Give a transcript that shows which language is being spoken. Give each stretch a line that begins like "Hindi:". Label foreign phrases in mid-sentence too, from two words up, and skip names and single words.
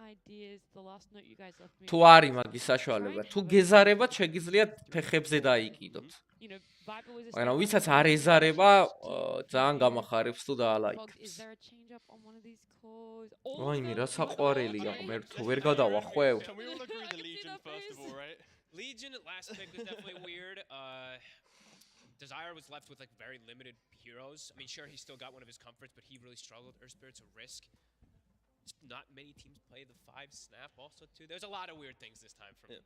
Georgian: თუ არის მაგის საშუალება, თუ გეზარებათ შეგიძლიათ ფეხებზე დაიკიდოთ. მაგრამ ვისაც არ ეზარება, ძალიან გამახარებს თუ დაალაიქებს. Რაიმე რა საყვარელია, მე თუ ვერ გადავახვევ.
English: Legion last pick was definitely weird. Desire was left with like very limited heroes. I mean, sure, he still got one of his comforts, but he really struggled. Earth Spirit's a risk. Not many teams play the 5 snap also too. There's a lot of weird things this time from him.